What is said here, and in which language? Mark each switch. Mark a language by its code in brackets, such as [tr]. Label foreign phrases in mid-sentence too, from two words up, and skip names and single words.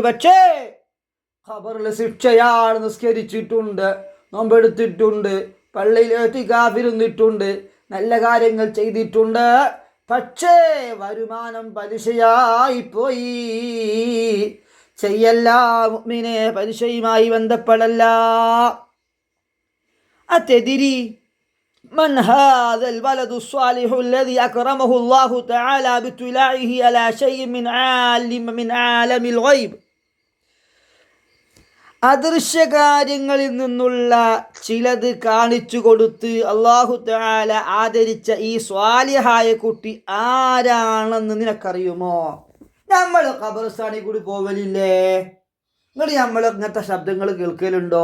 [ml] പക്ഷേ ഖബറിൽ ശിക്ഷയാൾ നിസ്കരിച്ചിട്ടുണ്ട്, നോമ്പെടുത്തിട്ടുണ്ട്, പള്ളിയിൽ ഇഅ്തികാഫിരുന്നിട്ടുണ്ട്, നല്ല കാര്യങ്ങൾ ചെയ്തിട്ടുണ്ട്. പക്ഷേ വരുമാനം പലിശയായി പോയി. ചെയ്യല്ല മുഅ്മിനെ, പലിശയുമായി ബന്ധപ്പെടല്ല. [ar] അതെതിരി من هذا الولد الصالح الذي أكرمه الله تعالى باطلاعه على شيء من عالم الغيب. [ml] അദൃശ്യകാര്യങ്ങളിൽ നിന്നുള്ള ചിലത് കാണിച്ചു കൊടുത്ത് അല്ലാഹു തആല ആദരിച്ച ഈ സ്വാലിഹായ കുട്ടി ആരാണെന്ന് നിനക്കറിയുമോ? നമ്മൾ ഖബർസ്ഥാനിൽ കൂടി പോവലില്ലേ? നമ്മൾ ഇങ്ങനത്തെ ശബ്ദങ്ങൾ കേൾക്കലുണ്ടോ?